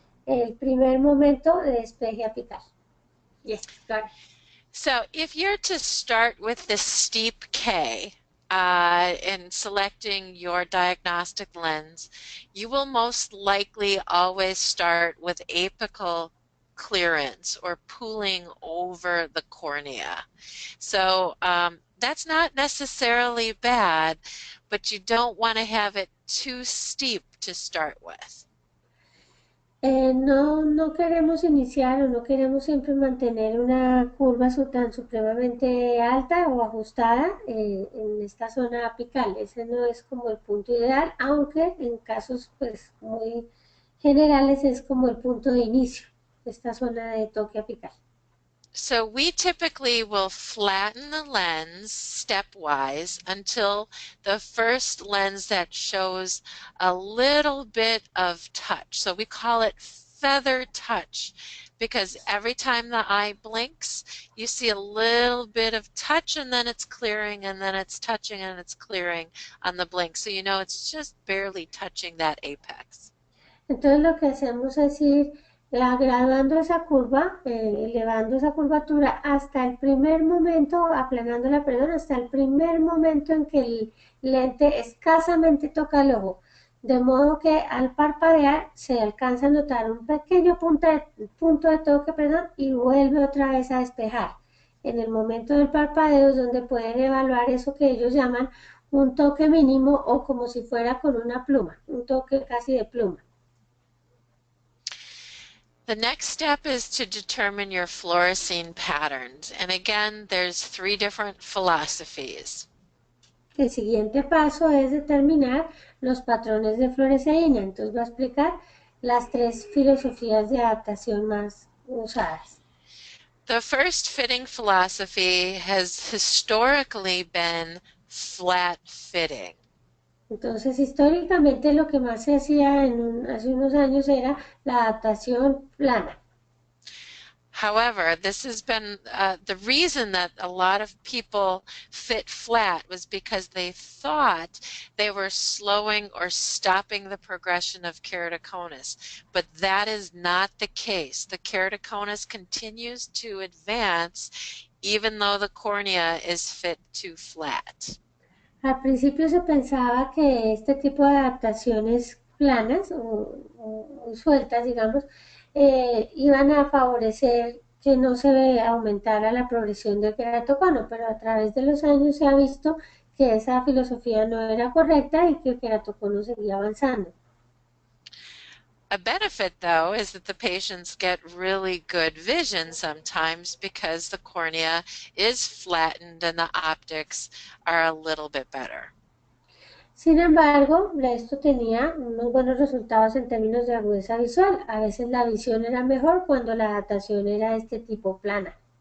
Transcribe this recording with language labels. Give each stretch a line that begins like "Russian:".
Spanish: El primer momento de despeje apical.
English: Yes, got it. So if you're to start with the steep K in selecting your diagnostic lens, you will most likely always start with apical clearance or pooling over the cornea. So that's not necessarily bad, but you don't want to have it too steep to start with.
Spanish: No queremos iniciar o no queremos siempre mantener una curva tan supremamente alta o ajustada en esta zona apical. Ese no es como el punto ideal, aunque en casos pues muy generales es como el punto de inicio de esta zona de toque apical.
English: So we typically will flatten the lens stepwise until the first lens that shows a little bit of touch. So we call it feather touch because every time the eye blinks, you see a little bit of touch and then it's clearing and then it's touching and it's clearing on the blink. So you know it's just barely touching that apex.
Spanish: Entonces lo que hacemos es ir graduando esa curva, elevando esa curvatura hasta el primer momento, aplanándola, perdón, hasta el primer momento en que el lente escasamente toca el ojo, de modo que al parpadear se alcanza a notar un pequeño punto de toque, perdón, y vuelve otra vez a despejar. En el momento del parpadeo es donde pueden evaluar eso que ellos llaman un toque mínimo o como si fuera con una pluma, un toque casi de pluma.
English: The next step is to determine your fluorescein patterns. And again, there's 3 different philosophies.
Spanish: El siguiente paso es determinar los patrones de fluoresceína. Entonces voy a explicar las 3 filosofías de adaptación más usadas.
English: The first fitting philosophy has historically been flat fitting.
Spanish: Entonces, históricamente lo que más se hacía hace unos años era la adaptación plana.
English: However, this has been the reason that a lot of people fit flat was because they thought they were slowing or stopping the progression of keratoconus, but that is not the case. The keratoconus continues to advance even though the cornea is fit too flat.
Spanish: Al principio se pensaba que este tipo de adaptaciones planas o sueltas, digamos, iban a favorecer que no se aumentara la progresión del queratocono, pero a través de los años se ha visto que esa filosofía no era correcta y que el queratocono seguía avanzando.
English: A benefit, though, is that the patients get really good vision sometimes because the cornea is flattened and the optics are a little bit better.
Spanish: Sin embargo, esto tenía unos buenos resultados en términos de agudeza visual. A veces la visión era mejor cuando la adaptación era de este tipo plana.